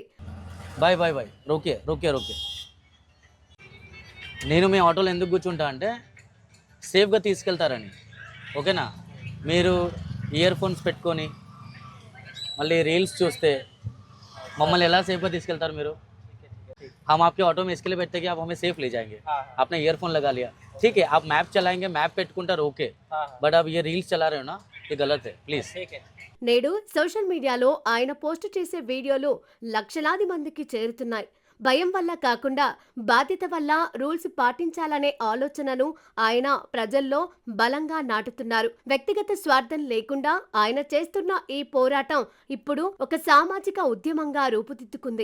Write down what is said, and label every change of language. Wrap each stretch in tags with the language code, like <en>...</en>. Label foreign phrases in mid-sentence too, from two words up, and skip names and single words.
<hi>भाई भाई भाई रोके रोके रोके.</hi> <te>నేను మీ ఆటోలో ఎందుకు కూర్చుంటా అంటే సేఫ్గా తీసుకెళ్తారని, ఓకేనా? మీరు ఇయర్ ఫోన్స్ పెట్టుకొని మళ్ళీ రీల్స్ చూస్తే మమ్మల్ని ఎలా సేఫ్గా తీసుకెళ్తారు మీరు?</te> <hi>हम आपके ऑटो में इसके लिए बैठते कि आप हमें सेफ ले जाएंगे. आपने ईयरफोन लगा लिया, ठीक है, आप मैप चलाएंगे, मैप పెట్టుకుంటారు</hi> <en>okay, but</en> <hi>आप ये रील्स चला रहे हो ना, ये गलत है, प्लीज.</hi> <te>నేడు సోషల్ మీడియాలో ఆయన పోస్ట్ చేసే వీడియోలు లక్షలాది మందికి చేరుతున్నాయి. భయం వల్ల కాకుండా బాధ్యత వల్ల రూల్స్ పాటించాలనే ఆలోచనను ఆయన ప్రజల్లో బలంగా నాటుతున్నారు. వ్యక్తిగత స్వార్థం లేకుండా ఆయన చేస్తున్న ఈ పోరాటం ఇప్పుడు ఒక సామాజిక ఉద్యమంగా రూపుదిద్దుకుంది.</te>